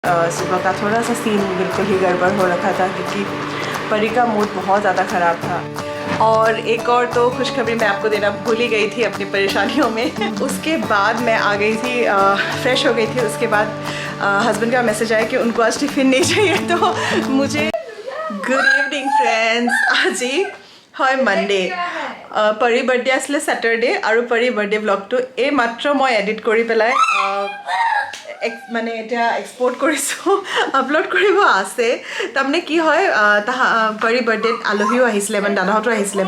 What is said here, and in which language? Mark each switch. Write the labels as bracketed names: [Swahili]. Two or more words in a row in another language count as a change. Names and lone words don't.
[Hindi] सुबह का थोड़ा सा सीन बिल्कुल ही गड़बड़ हो रखा था क्योंकि परी का मूड बहुत ज़्यादा ख़राब था। और एक और तो खुशखबरी मैं आपको देना भूल ही गई थी अपनी परेशानियों में। उसके बाद मैं आ गई थी, फ्रेश हो गई थी। उसके बाद हस्बैंड का मैसेज आया कि उनको आज टिफ़िन नहीं चाहिए। तो मुझे [English] good evening friends, [Hindi] आज ही [Assamese] হয় মানডে। পৰী বাৰ্থডে আছিলে ছেটাৰডে আৰু পৰী বাৰ্থডে ব্লগটো এই মাত্ৰ মই এডিট কৰি পেলাই মানে এতিয়া এক্সপোৰ্ট কৰিছোঁ, আপলোড কৰিব আছে। তাৰমানে কি হয়, পৰী বাৰ্থডেত আলহীও আহিছিলে, মানে দাদাহঁতো আহিছিলে।